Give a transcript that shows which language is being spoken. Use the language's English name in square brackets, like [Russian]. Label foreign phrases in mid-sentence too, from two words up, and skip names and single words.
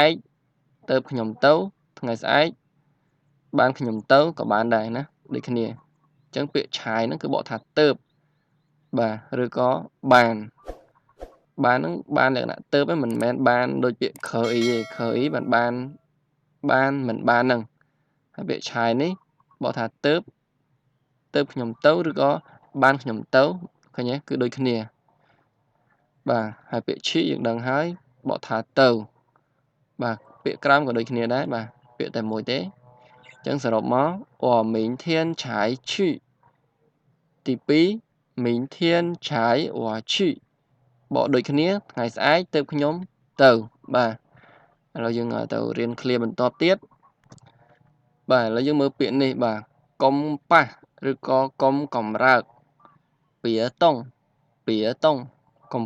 [Khmer] កទៅខ្ញុំទៅថ្ងៃស្អែកបានខ្ញុំទៅក៏បានដែរណាដូចគ្នាអញ្ចឹងពាក្យឆាយហ្នឹងគឺបកថាទៅបាទឬក៏បានហ្នឹងបានលក្ខណៈទៅមិនមែនបានដូចពាក្យខអ៊ីទេខអ៊ីបានមិនបានហ្នឹងហើយពាក្យឆាយនេះបកថាទៅ ខ្ញុំទៅឬក៏បានខ្ញុំទៅឃើញទេគឺដូចគ្នាបាទហើយពាក្យឈីយើងដឹងហើយបកថាទៅបាទពាក្យក្រោមក៏ដូចគ្នាដែរបាទពាក្យតែមួយទេអញ្ចឹងសរុបមក [Chinese] 我明天才去 [Khmer] ទី 2 [Chinese] 明天才我去 [Khmer] បកដូចគ្នាថ្ងៃស្អែកទៅ ខ្ញុំទៅបាទឥឡូវយើងទៅរៀនឃ្លាបន្ទាប់ទៀតបាទឥឡូវយើងមើលពាក្យនេះបាទកុំប៉ះឬក៏កុំកំរើកពាតុងកុំ